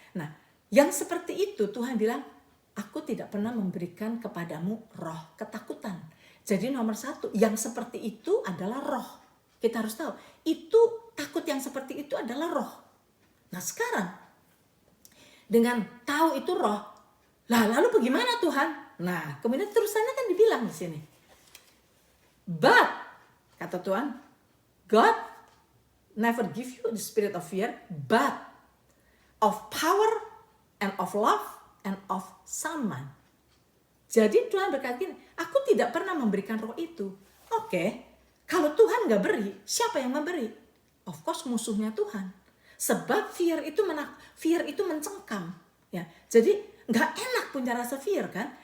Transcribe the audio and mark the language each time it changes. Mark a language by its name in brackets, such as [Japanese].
[Indonesian] Nah yang seperti itu Tuhan bilang, aku tidak pernah memberikan kepadamu roh ketakutan. Jadi nomor satu, yang seperti itu adalah roh. Kita harus tahu, itu takut yang seperti itu adalah roh. Nah sekarang, dengan tahu itu roh, lalu bagaimana Tuhan? Nah kemudian terusannya kan dibilang di sini. [English] But, [Indonesian] kata Tuhan, [English] God never give you the spirit of fear, but of power and of love and of sound mind. [Indonesian] Jadi Tuhan berkata gini, aku tidak pernah memberikan roh itu. Oke, kalau Tuhan gak beri, siapa yang memberi? [English] Of course [Indonesian] musuhnya Tuhan. Sebab fear itu mencengkam. Ya, jadi gak enak punya rasa fear kan.